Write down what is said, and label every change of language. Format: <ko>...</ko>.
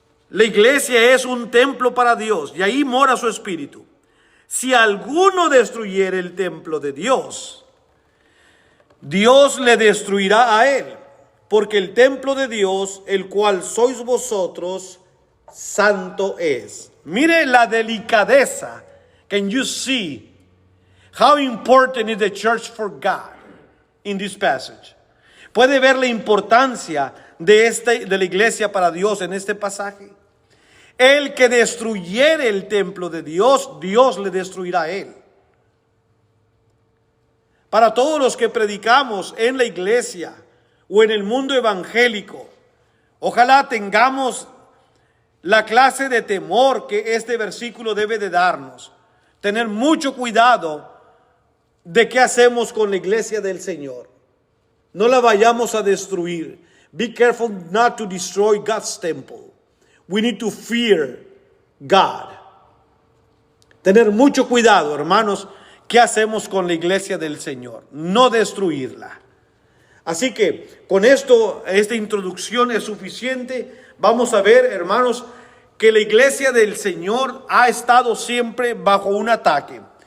<es>La iglesia es un templo para Dios y ahí mora su Espíritu. Si alguno destruyere el templo de Dios, Dios le destruirá a él, porque el templo de Dios, el cual sois vosotros, santo es. Mire la delicadeza.</es> <en>Can you see how important is the church for God in this passage?</en> <es>Puede ver la importancia de la iglesia para Dios en este pasaje. El que destruyere el templo de Dios, Dios le destruirá a él. Para todos los que predicamos en la iglesia o en el mundo evangélico, ojalá tengamos la clase de temor que este versículo debe de darnos. Tener mucho cuidado de qué hacemos con la iglesia del Señor. No la vayamos a destruir.</es> <en>Be careful not to destroy God's temple. We need to fear God.</en> <es>Tener mucho cuidado, hermanos, qué hacemos con la iglesia del Señor. No destruirla. Así que con esto, esta introducción es suficiente. Vamos a ver, hermanos, que la iglesia del Señor ha estado siempre bajo un ataque.</es>